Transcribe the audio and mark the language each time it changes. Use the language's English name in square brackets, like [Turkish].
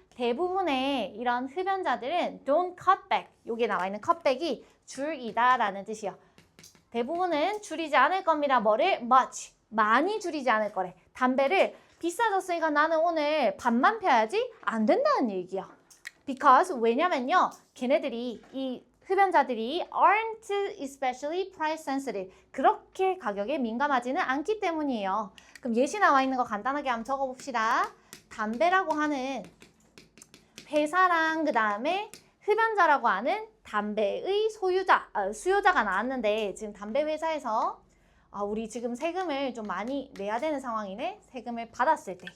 [Korean] 대부분의 이런 흡연자들은 [English] don't cut back. [Korean] 여기에 나와 있는 cutback이 줄이다라는 뜻이야. 대부분은 줄이지 않을 겁니다. 뭐를? much. 많이 줄이지 않을 거래. 담배를 비싸졌으니까 나는 오늘 반만 펴야지? 안 된다는 얘기야. Because 왜냐면요. 걔네들이 이 흡연자들이 [English] aren't especially price sensitive. [Korean] 그렇게 가격에 민감하지는 않기 때문이에요. 그럼 예시 나와 있는 거 간단하게 한번 적어봅시다. 담배라고 하는 회사랑 그 다음에 흡연자라고 하는 담배의 수요자가 나왔는데 지금 담배 회사에서 우리 지금 세금을 좀 많이 내야 되는 상황이네. 세금을 받았을 때.